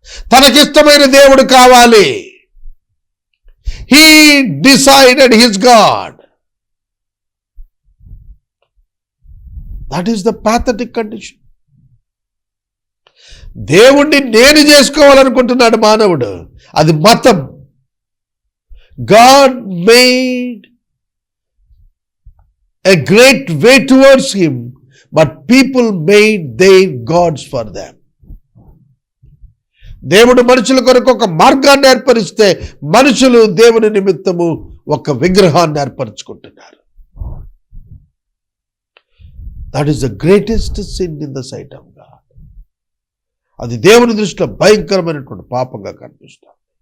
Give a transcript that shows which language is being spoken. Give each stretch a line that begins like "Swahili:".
Telugu: తనకిష్టమైన దేవుడు కావాలి.
English: He decided his God. That is the pathetic condition.
Telugu: దేవుణ్ణి నేను చేసుకోవాలనుకుంటున్నాడు మానవుడు. అది మతం.
English: God made a great way towards him, but people made their gods for them.
Telugu: దేవుడు మనుషుల కొరకు ఒక మార్గాన్ని ఏర్పరిస్తే మనుషులు దేవుని నిమిత్తము ఒక విగ్రహాన్ని ఏర్పరచుకుంటున్నారు.
English: That is the greatest sin in the sight of God.
Telugu: అది దేవుని దృష్టిలో భయంకరమైనటువంటి పాపంగా కనిపిస్తుంది.